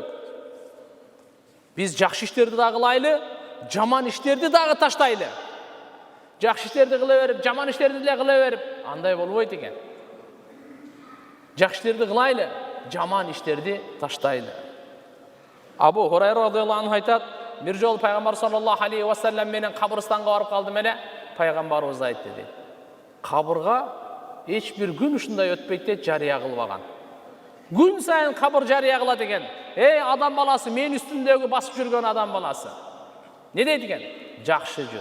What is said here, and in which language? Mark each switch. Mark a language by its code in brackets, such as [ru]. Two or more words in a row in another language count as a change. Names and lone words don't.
[ky] Биз жакшы иштерди дагы кылайлы, жаман иштерди дагы таштайлы. Жакшы иштерди кыла берип, жаман иштерди деле кыла берип, андай болбойт экен. Жакшы иштерди кылайлы, жаман иштерди таштайлы. Абу Хурайра [ar] رضي الله عنه [ky] айтат, бир жолу пайгамбар [ar] صلى الله عليه وسلم [ky] менен кабырстанга барып калдым эле, пайгамбарыбыз айтты дейт. Кабырга эч бир күн ушундай өтпөйт дейт, жарыя кылбаган. Gün сайын кабыр жарыя кылат экен. Эй адам баласы, мен үстүндөгү басып жүргөн адам баласы. Не дейт экен? Жакшы жүр.